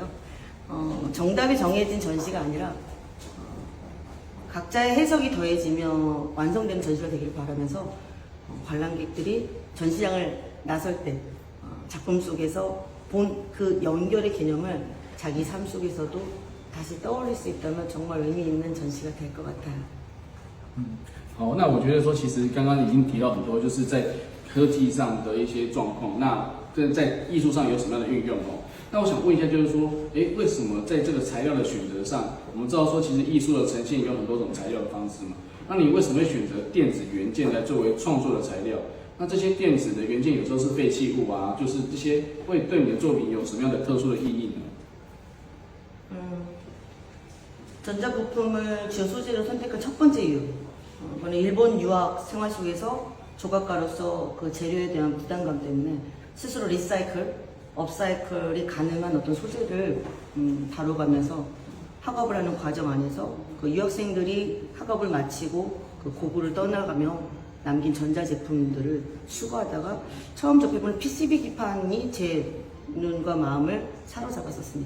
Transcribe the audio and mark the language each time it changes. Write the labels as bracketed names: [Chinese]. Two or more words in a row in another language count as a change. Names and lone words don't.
[Korean] 정답이 정해진 전시가 아니라 각자의 해석이 더해지며 완성된 전시가 되기를 바라면서 관람객들이 전시장을 나설 때 작품 속에서 본 그 연결의 개념을 자기 삶 속에서도 다시 떠올릴 수 있다면 정말 의미 있는 전시가 될 것 같아요. [Chinese] 好，那我觉得说，其实刚刚已经提到很多，就是在科技上的一些状况，那在艺术上有什么样的运用哦？那我想问一下，就是说，为什么在这个材料的选择上，我们知道说，其实艺术的呈现有很多种材料的方式嘛？那你为什么会选择电子元件来作为创作的材料？那这些电子的元件有时候是废弃物啊，就是这些会对你的作品有什么样的特殊的意义呢？ [Korean] 전자부품을 주요 소재로 선택한 첫 번째 이유. 저는 일본 유학 생활 속에서 조각가로서 그 재료에 대한 부담감 때문에 스스로 리사이클, 업사이클이 가능한 어떤 소재를 다뤄가면서 학업을 하는 과정 안에서 그 유학생들이 학업을 마치고 그 고국을 떠나가며 남긴 전자제품들을 수거하다가 처음 접해보는 PCB 기판이 제 눈과 마음을 사로잡았었습니다.